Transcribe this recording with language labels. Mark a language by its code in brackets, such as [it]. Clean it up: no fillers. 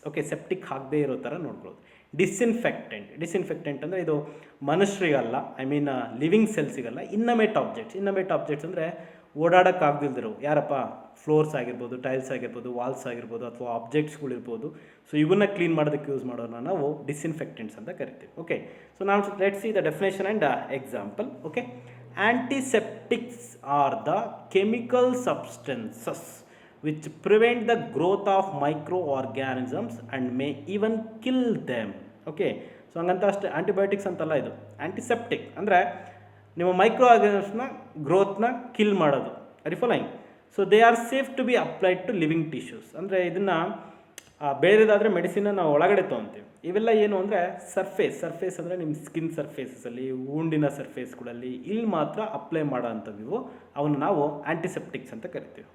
[kn] Okay, septic ಆಗದೇ ಇರೋ ಥರ ನೋಡ್ಕೊಳ್ಳೋದು. ಡಿಸ್ಇನ್ಫೆಕ್ಟೆಂಟ್ ಅಂದರೆ ಇದು ಮನುಷ್ಯರಿಗಲ್ಲ, ಐ ಮೀನ್ ಲಿವಿಂಗ್ ಸೆಲ್ಸಿಗಲ್ಲ, ಇನ್ನಮೇಟ್ ಆಬ್ಜೆಕ್ಟ್ಸ್ ಅಂದರೆ ಓಡಾಡೋಕ್ಕಾಗದಿಲ್ದಿರೋ, ಯಾರಪ್ಪ, ಫ್ಲೋರ್ಸ್ ಆಗಿರ್ಬೋದು, ಟೈಲ್ಸ್ ಆಗಿರ್ಬೋದು, ವಾಲ್ಸ್ ಆಗಿರ್ಬೋದು, ಅಥವಾ ಆಬ್ಜೆಕ್ಟ್ಸ್ಗಳಿರ್ಬೋದು. ಸೊ ಇವನ್ನ ಕ್ಲೀನ್ ಮಾಡೋದಕ್ಕೆ ಯೂಸ್ ಮಾಡೋಣ ನಾವು ಡಿಸ್ಇನ್ಫೆಕ್ಟೆಂಟ್ಸ್ ಅಂತ ಕರಿತೀವಿ. [en] Okay, so ನಾವು let's see the definition and example. Okay, antiseptics are the chemical substances which prevent the growth of microorganisms and may even kill them. [kn] Okay, so ಹಂಗಂತ ಅಷ್ಟೇ ಆ್ಯಂಟಿಬಯೋಟಿಕ್ಸ್ ಅಂತಲ್ಲ, ಇದು ಆ್ಯಂಟಿಸೆಪ್ಟಿಕ್ ಅಂದರೆ ನಿಮ್ಮ ಮೈಕ್ರೋ ಆರ್ಗ್ಯಾನಿಸಮ್ಸ್ನ ಗ್ರೋತ್ನ ಕಿಲ್ ಮಾಡೋದು, ರಿಫಲೈನ್. [en] So they are safe to be applied to living tissues. [kn] ಅಂದರೆ ಇದನ್ನು ಬೇರೆದಾದರೆ ಮೆಡಿಸಿನ್ನ ನಾವು ಒಳಗಡೆ ತೊಗೊತೀವಿ. ಇವೆಲ್ಲ ಏನು ಅಂದರೆ ಸರ್ಫೇಸ್ ಅಂದರೆ ನಿಮ್ಮ ಸ್ಕಿನ್ ಸರ್ಫೇಸಲ್ಲಿ, ಉಂಡಿನ ಸರ್ಫೇಸ್ಗಳಲ್ಲಿ ಇಲ್ಲಿ ಮಾತ್ರ ಅಪ್ಲೈ ಮಾಡೋ ಅಂಥವು, ಅವನ್ನ ನಾವು ಆ್ಯಂಟಿಸೆಪ್ಟಿಕ್ಸ್ ಅಂತ ಕರಿತೀವಿ.